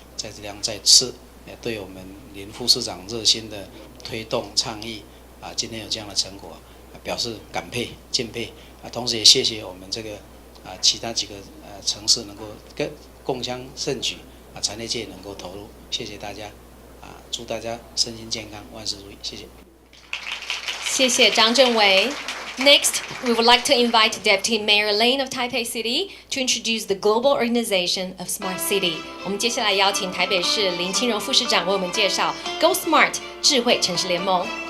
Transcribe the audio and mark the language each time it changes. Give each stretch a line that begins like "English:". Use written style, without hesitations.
Chinese: 在这样再次对我们林副市长热心的推动倡议今天有这样的成果表示感佩敬佩同时也谢谢我们这个其他几个城市能够共襄盛举产业界能够投入，谢谢大家祝大家身心健康，万事如意，谢谢。谢谢张政委。
English: Next, we would like to invite Deputy Mayor Lane of Taipei City to introduce the global organization of Smart City.
Chinese: 我们接下来邀请台北市林清荣副市长为我们介绍 Go Smart 智慧城市联盟。